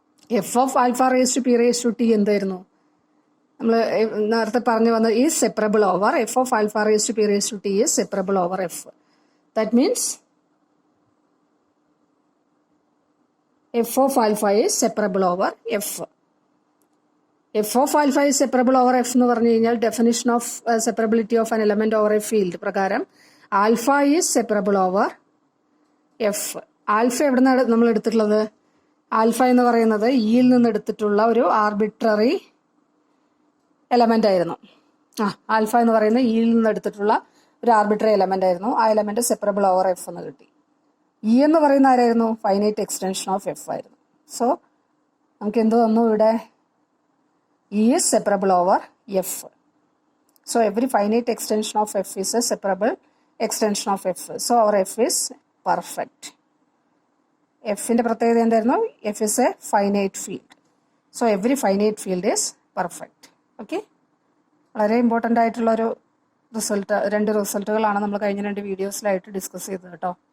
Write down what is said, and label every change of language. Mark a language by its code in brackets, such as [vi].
[en] f of alpha raised to p raised to t [ml] എന്തായിരുന്നു? നമ്മൾ നേരത്തെ പറഞ്ഞു വന്നത് [en] is separable over f of alpha raised to p raised to t is separable over f. That means f of alpha is separable over f. f of alpha is separable over f [ml] എന്ന് പറഞ്ഞു കഴിഞ്ഞാൽ [en] Definition of separability of an element over a field പ്രകാരം alpha is separable over F. [ml] Alpha എവിടെ നിന്നാണ് നമ്മൾ എടുത്തിട്ടുള്ളത്? Alpha എന്ന് പറയുന്നത് ഇയിൽ നിന്ന് എടുത്തിട്ടുള്ള ഒരു ആർബിട്രറി എലമെന്റ് ആയിരുന്നു. ആൽഫ എന്ന് പറയുന്നത് ഇയിൽ നിന്ന് എടുത്തിട്ടുള്ള ഒരു ആർബിട്രറി എലമെന്റ് ആയിരുന്നു. ആ എലമെന്റ് സെപ്പറബിൾ ഓവർ എഫ് എന്ന് കിട്ടി. ഇ എന്ന് പറയുന്ന ആരായിരുന്നു? [en] Finite extension of F ആയിരുന്നു. So [ml] നമുക്ക് എന്ത് വന്നു ഇവിടെ? [en] E is separable over F. So every finite extension of F is a separable extension of F. So our F is perfect. F in the [ml] പ്രത്യേകത എന്തായിരുന്നു? [en] F is a finite field. So every finite field is perfect. Okay? [ml] വളരെ important ആയിട്ടുള്ള ഒരു രണ്ട് റിസൾട്ടുകളാണ് നമ്മൾ കഴിഞ്ഞ 2 വീഡിയോസിലായിട്ട് discuss ചെയ്തത് കേട്ടോ.